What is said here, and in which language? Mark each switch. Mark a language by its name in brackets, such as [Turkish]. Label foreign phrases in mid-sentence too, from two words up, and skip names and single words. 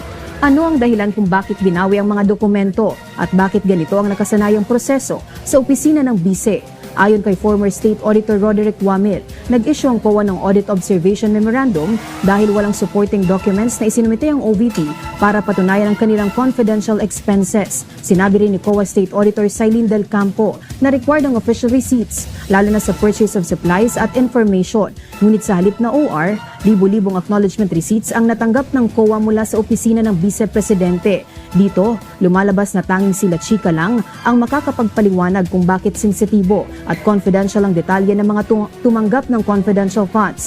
[Filipino] Ano ang dahilan kung bakit binawi ang mga dokumento at bakit ganito ang nakasanayang proseso sa opisina ng bise? Ayon kay former State Auditor Roderick Wamil, nag-issue ang COA ng Audit Observation Memorandum dahil walang [English] supporting documents [Filipino] na isinumite ang OVP para patunayan ang kanilang [English] confidential expenses. [Filipino] Sinabi rin ni COA State Auditor Sailin del Campo na required ang [English] official receipts, [Filipino] lalo na sa [English] purchase of supplies [Filipino] at information. Ngunit sa halip na OR, libu-libong [English] acknowledgement receipts [Filipino] ang natanggap ng COA mula sa opisina ng Vice Presidente. Dito, lumalabas na tanging si La Chica lang ang makakapagpaliwanag kung bakit sensitibo at confidential ang detalye ng mga tumanggap ng [English] confidential funds.